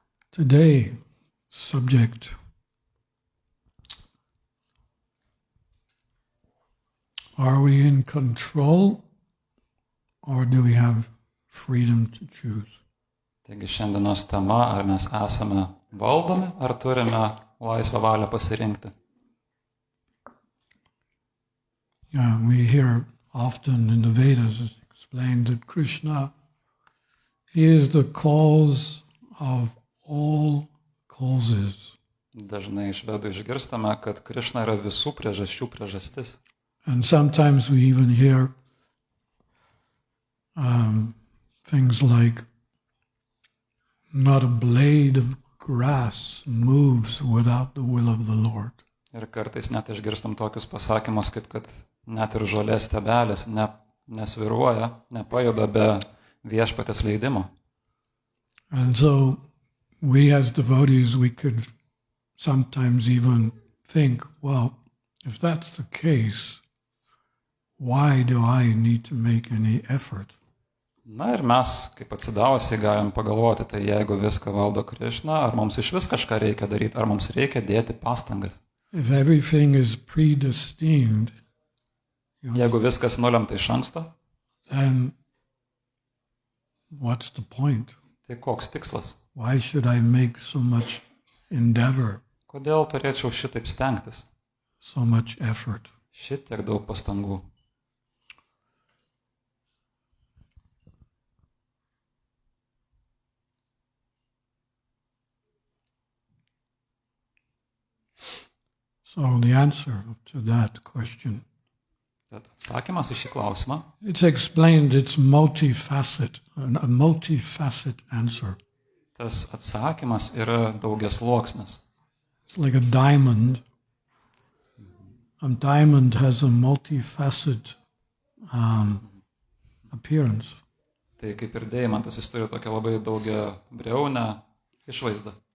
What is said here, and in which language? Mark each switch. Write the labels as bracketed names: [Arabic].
[English] Today, subject: are we in control or do we have freedom to choose? [Lithuanian] Taigi šiandienos tema, ar mes esame valdomi, ar turime laisvą valią pasirinkti. [English] Yeah, we hear often in the Vedas it's explained that Krishna, he is the cause of all causes. [Lithuanian] Dažnai iš vedų išgirstame, kad Krišna yra visų priežasčių priežastis. [English] And sometimes we even hear things like, not a blade of grass moves without the will of the Lord. [Lithuanian] Ir kartais net išgirstam tokius pasakymus, kaip kad net ir žolės stebelės nesviruoja, nepajuda be viešpatės leidimo. [English] And so we as devotees, we could sometimes even think, well, if that's the case, why do I need to make any effort? [Lithuanian] Na ir mes, kaip atsidavusiai, galim pagalvoti, tai jeigu viską valdo Krišna, ar mums iš vis kažką reikia daryti, ar mums reikia dėti pastangas. [English] If everything is predestined, [Lithuanian] Jeigu viskas nulemta iš anksto, [English] then what's the point? [Lithuanian] tai koks tikslas? [English] Why should I make so much endeavor, [Lithuanian] Kodėl turėčiau šitaip stengtis? [English] so much effort? [Lithuanian] Šitiek daug pastangų. [English] So the answer to that question, [Lithuanian] Tad atsakymas į šį klausimą, [English] it's explained, it's multifaceted, a multifaceted answer. [Lithuanian] tas atsakymas yra daugiasluoksnis. [English] It's like a diamond. A diamond has a multifaceted appearance. [Lithuanian] Tai kaip ir deimantas, jis turi tokią labai daugia briaunę išvaizdą.